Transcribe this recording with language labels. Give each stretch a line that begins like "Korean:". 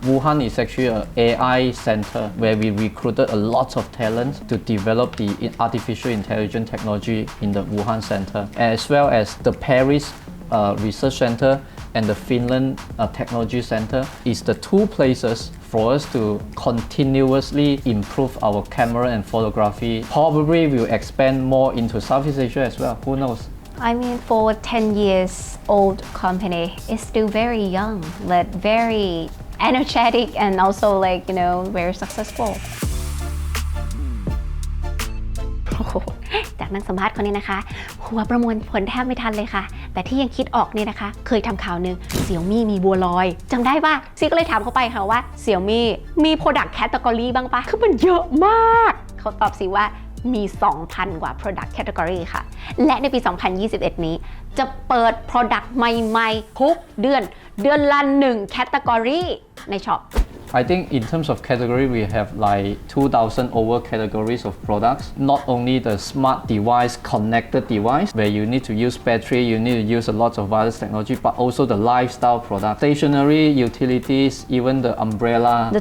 English: Wuhan is actually an AI center where we recruited a lot of talent to develop the artificial intelligence technology in the Wuhan center, as well as the Paris Research Center and the Finland Technology Center is the two places for us to continuously improve our camera and photography. Probably we'll expand more into Southeast Asia as well, who knows? I mean, for 10 years old company, it's still very young, but very energetic and also like, you know, very successful.
Thai: จากนักสัมภาษณ์คนนี้นะคะหัวประมวลผลแทบไม่ทันเลยค่ะแต่ที่ยังคิดออกเนี่ยนะคะเคยทำข่าวหนึ่ง Xiaomi มีบัวลอยจำได้ป่ะซีก็เลยถามเขาไปค่ะว่า Xiaomi มี product category บ้างปะคือมันเยอะมากเขาตอบสิว่ามี 2,000 กว่า product category ค่ะและในปี 2021 นี้จะเปิด product ใหม่ๆทุกเดือนละ1 category ในช็อป
English: I think in terms of category, we have like 2,000 over categories of products. Not only the smart device, connected device, where you need to use battery, you need to use a lot of wireless technology, but also the lifestyle products, stationery, utilities, even the umbrella.